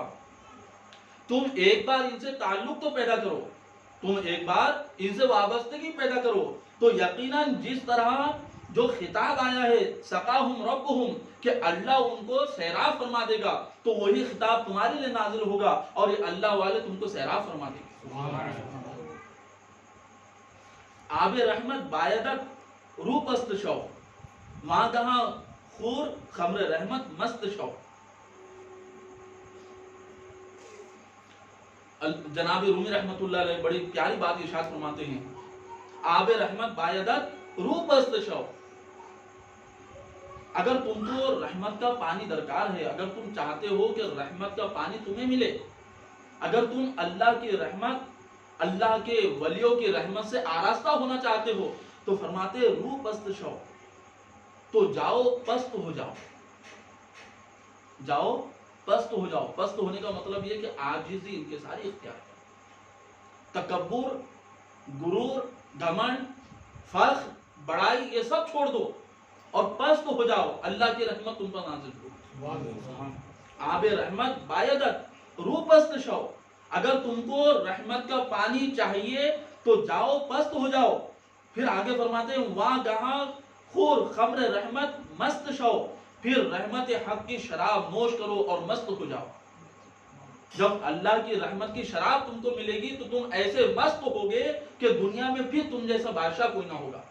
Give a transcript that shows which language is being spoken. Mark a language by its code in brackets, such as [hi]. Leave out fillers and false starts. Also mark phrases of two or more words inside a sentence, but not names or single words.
[ur] تم ایک بار ان سے تعلق تو پیدا کرو، تم ایک بار ان سے وابستگی پیدا کرو، تو یقیناً جس طرح جو خطاب آیا ہے [ar] سقاہم ربہم [ur] کہ اللہ ان کو سیراب فرما دے گا، تو وہی خطاب تمہارے لیے نازل ہوگا اور یہ اللہ والے تم کو سیراب فرما دے گا. [fa] آب رحمت بایدت رو پست شو، وہاں کہاں خور خمر رحمت مست شو. [ur] جناب رومی [ar] رحمت اللہ علیہ [ur] بڑی پیاری بات ارشاد فرماتے ہیں، [fa] آب رحمت بایدت رو پست شو. [ur] اگر تم کو رحمت کا پانی درکار ہے، اگر تم چاہتے ہو کہ رحمت کا پانی تمہیں ملے، اگر تم اللہ کی رحمت، اللہ کے ولیوں کی رحمت سے آراستہ ہونا چاہتے ہو، تو فرماتے [fa] رو پست شو، [ur] تو جاؤ پست ہو جاؤ، جاؤ پست ہو جاؤ. پست ہونے کا مطلب یہ کہ عاجزی انکساری اختیار کرو. تکبر، غرور، گھمنڈ، فخر، بڑائی یہ سب چھوڑ دو اور پست ہو جاؤ، اللہ کی رحمت تم پر نازل ہو. [fa] آب رحمت بایدت رو پست شو، [ur] اگر تم کو رحمت کا پانی چاہیے تو جاؤ پست ہو جاؤ. پھر آگے فرماتے ہیں [fa] وہاں جہاں خور خمر رحمت مست شو، [ur] پھر رحمت حق کی شراب نوش کرو اور مست ہو جاؤ. جب اللہ کی رحمت کی شراب تم کو ملے گی تو تم ایسے مست ہوگے کہ دنیا میں پھر تم جیسا بادشاہ کوئی نہ ہوگا.